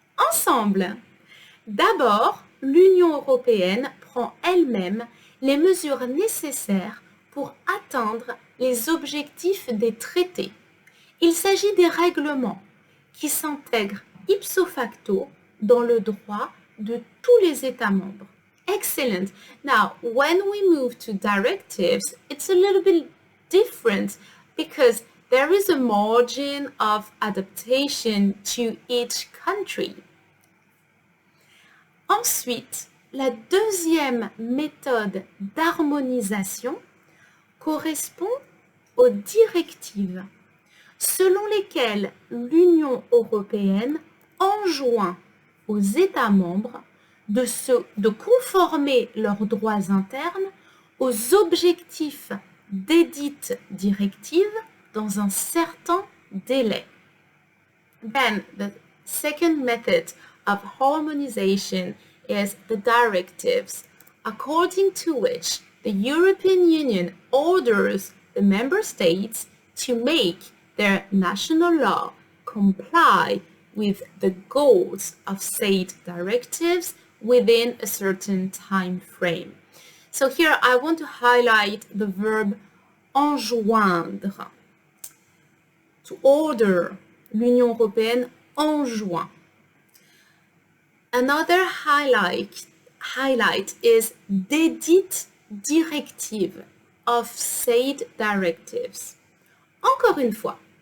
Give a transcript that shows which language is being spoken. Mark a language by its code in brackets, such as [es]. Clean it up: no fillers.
[fr] Ensemble, d'abord, l'Union européenne prend elle-même les mesures nécessaires pour atteindre les objectifs des traités. Il s'agit des règlements qui s'intègrent ipso facto dans le droit de tous les États membres. [en] Excellent. Now, when we move to directives, it's a little bit different because there is a margin of adaptation to each country. [fr] Ensuite, la deuxième méthode d'harmonisation correspond aux directives, selon lesquelles l'Union européenne enjoint aux États membres de conformer leurs droits internes aux objectifs desdites directives dans un certain délai. [en] Then, the second method of harmonization is the directives, according to which the European Union orders the member states to make their national law comply with the goals of said directives within a certain time frame. So here I want to highlight the verb enjoindre. To order, [fr] l'Union européenne enjoint. [en] Another highlight is [fr] d'édite directive [en] of said directives. [fr] Encore une fois.